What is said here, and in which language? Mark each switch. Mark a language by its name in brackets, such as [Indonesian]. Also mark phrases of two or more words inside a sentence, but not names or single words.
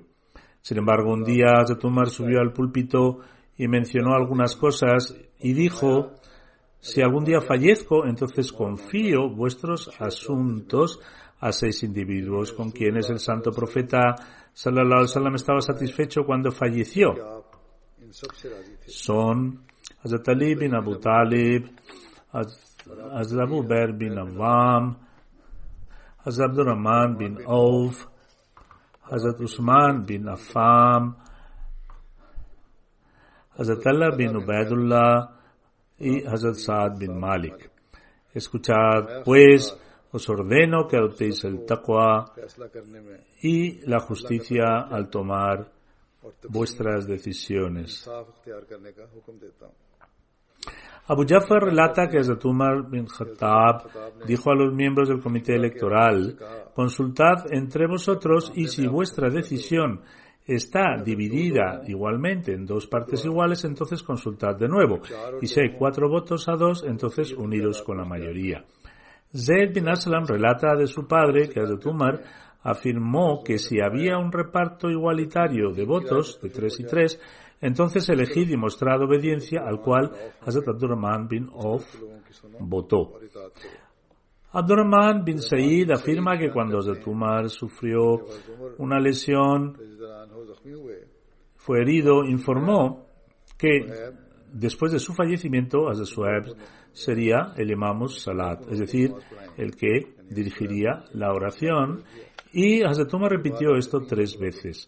[Spanish] Sin embargo, un día Hazrat Umar subió al púlpito y mencionó algunas cosas y dijo: si algún día fallezco, entonces confío vuestros asuntos a 6 individuos con quienes el santo profeta [Arabic] صلى الله عليه وسلم [Spanish] estaba satisfecho cuando falleció. Son Hazrat Ali bin Abu Talib, Hazrat Abu Bakr bin Awam, Hazrat Abdurrahman bin Auf, Hazrat Usman bin Affan, Hazrat Allah bin Ubaidullah y Hazrat Saad bin Malik. Escuchad, pues, os ordeno que adoptéis el taqwa y la justicia al tomar vuestras decisiones. Abu Jafar relata que Hazrat Umar bin Khattab dijo a los miembros del comité electoral: consultad entre vosotros y si vuestra decisión está dividida igualmente en dos partes iguales, entonces consultad de nuevo. Y si hay 4 votos a 2, entonces uniros con la mayoría. Zayd bin Aslam relata de su padre que Hazrat Umar afirmó que si había un reparto igualitario de votos, de 3 y 3, entonces elegid y mostrad obediencia, al cual Hazrat Abdurrahman bin Auf votó. Abdurrahman bin Said afirma que cuando Hazrat Umar sufrió una lesión, fue herido, informó que después de su fallecimiento, Hazrat Suhaib sería el [Arabic] إمام الصلاة, [Spanish] es decir, el que dirigiría la oración, y Hazrat Umar repitió esto 3 veces.